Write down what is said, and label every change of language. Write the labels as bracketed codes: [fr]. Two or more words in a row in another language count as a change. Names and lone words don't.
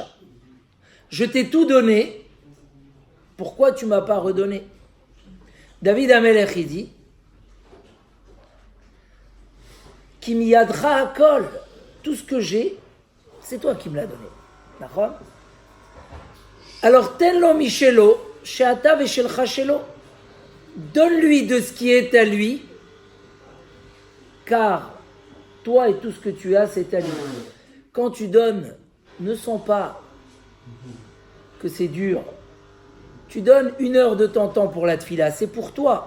[fr] Je t'ai tout donné, pourquoi tu ne m'as pas redonné? David Amelech il dit [he] כי מידך הכל, [fr] tout ce que j'ai, c'est toi qui me l'as donné. D'accord? Alors, [he] תן לו משלו, שאתה ושלך שלו. [fr] Donne-lui de ce qui est à lui, car toi et tout ce que tu as, c'est à lui. Quand tu donnes, ne sens pas que c'est dur. Tu donnes 1 heure de ton temps pour la tfila, c'est pour toi.